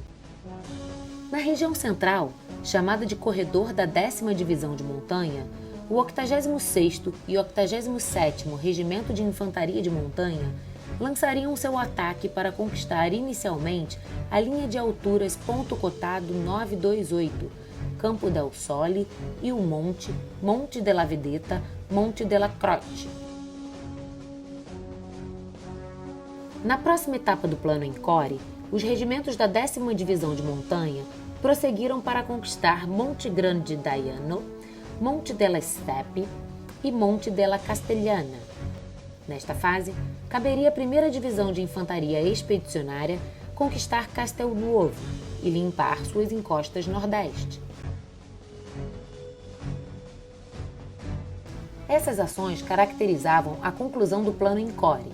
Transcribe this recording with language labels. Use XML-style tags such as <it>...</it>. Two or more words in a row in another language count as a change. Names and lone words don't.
<pt>Na região central, chamada de Corredor da 10ª Divisão de Montanha, o 86º e 87º Regimento de Infantaria de Montanha lançariam seu ataque para conquistar inicialmente a linha de alturas Ponto Cotado 928, Campo del Sole e o Monte della Vedetta, Monte della Croce. Na próxima etapa do plano Encore, os regimentos da 10ª Divisão de Montanha prosseguiram para conquistar Monte Grande Daiano, Monte della Steppe e Monte della Castellana. Nesta fase, caberia à 1ª Divisão de Infantaria Expedicionária conquistar Castelnuovo e limpar suas encostas nordeste. Essas ações caracterizavam a conclusão do plano Encore.</pt>